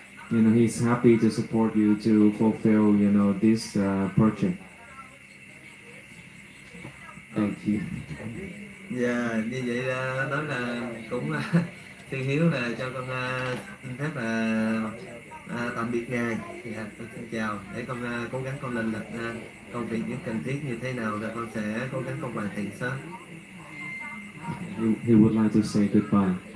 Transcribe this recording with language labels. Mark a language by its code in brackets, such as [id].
[en] He's happy to support you to fulfill, this project. Thank you. [vi] Dạ, như vậy đó là cũng Thiên Hiếu là cho con xin phép là tạm biệt ngài. Dạ, con xin chào. Để con cố gắng con lên lịch công việc những cần thiết như thế nào, rồi con sẽ cố gắng con hoàn thiện sớm. [en] He would like to say goodbye.